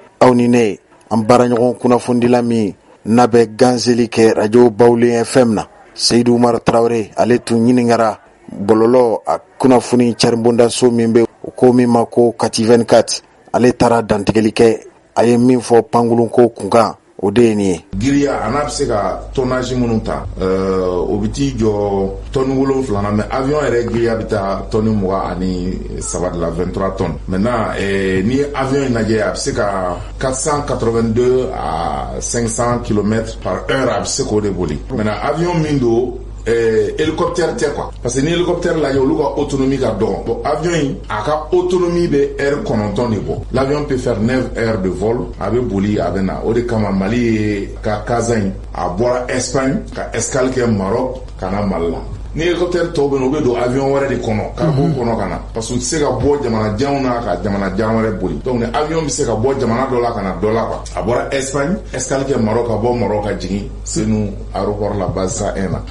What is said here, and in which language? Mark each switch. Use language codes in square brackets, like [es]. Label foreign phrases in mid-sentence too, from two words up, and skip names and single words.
[bm] Aw ni ne an baaraɲɔgɔn kunnafondila min n'a bɛ ganzeli kɛ radio Bawulen FM na Seydou Umar Traoré ale tun ɲiningara bɔlɔlɔ a kunnafoni caribonda so min bɛ o ko min ma ko Kati 24 ale taara dantigɛli kɛ a ye min fɔ pangulu ko kunkan o de ye nin ye. Giriya a n'a bɛ se ka tonnage minnu ta o bɛ t'i jɔ tonne 7 na mais avion yɛrɛ giriya bɛ taa tonne 23 de la 23 tonnes. Maintenant ni avion in lajɛ a bɛ se ka [fr] 482 à 500 km par heure [bm] a bɛ se k'o de boli. Maintenant avion min don hélicoptère tɛ [fr] quoi parce que [bm] ni hélicoptère lajɛ olu ka autonomie ka dɔgɔ. Bon avion in a ka autonomie bɛ heure 9 de bɔ. [fr] L'avion peut faire 9 heures de vol a bɛ boli a bɛ na. [bm] O de kama Mali ye ka Kaza in a bɔra Espagne ka escale kɛ Maroc ka na Mali la. Ni hélicoptère tɔw bɛ yen u bɛ don avion wɛrɛ de kɔnɔ ka bɔ kɔnɔ ka na parce que u tɛ se ka bɔ jamanajanw na ka jamanajan wɛrɛ boli. Donc ni avion bɛ se ka bɔ jamana dɔ la ka na dɔ la quoi. A bɔra Espagne escale kɛ Maroc ka bɔ Maroc ka jigin Senu aéroport la base 1 na.